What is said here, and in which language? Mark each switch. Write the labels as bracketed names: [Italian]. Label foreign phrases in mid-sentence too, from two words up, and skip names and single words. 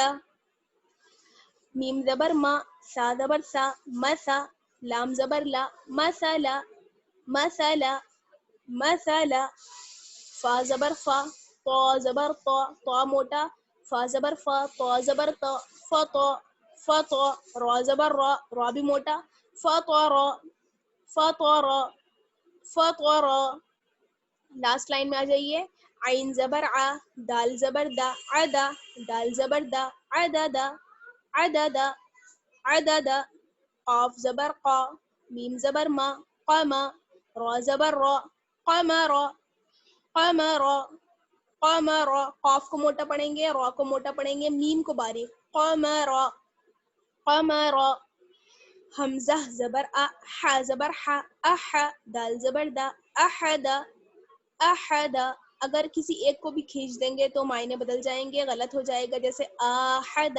[Urdu] میم زبر ما, سا زبر سا, مسا. لام زبر لا, مسلا مسلا مسلا. فا زبر فا, طا زبر طا, طا موٹا, فا زبر فا, طا زبر طا, فطا فطا. را زبر را, را بھی موٹا, فطرا فطرا فطرا. لاسٹ لائن میں آ جائیے. عین زبر آ, دال زبر دا, عدا. دال زبر دا, عددا عددا عددا. قاف زبر قا, میم زبر ما, قما. را زبر را, قمرا قمرا قمرا. قاف کو موٹا پڑھیں گے, را کو موٹا پڑھیں گے, میم کو باریک, قمرا قمرا. حمزہ زبر آ، ح زبر ح، اح، دال زبر دا، احد، احد. اگر کسی ایک کو بھی کھینچ دیں گے تو معنی بدل جائیں گے، غلط ہو جائے گا، جیسے احد.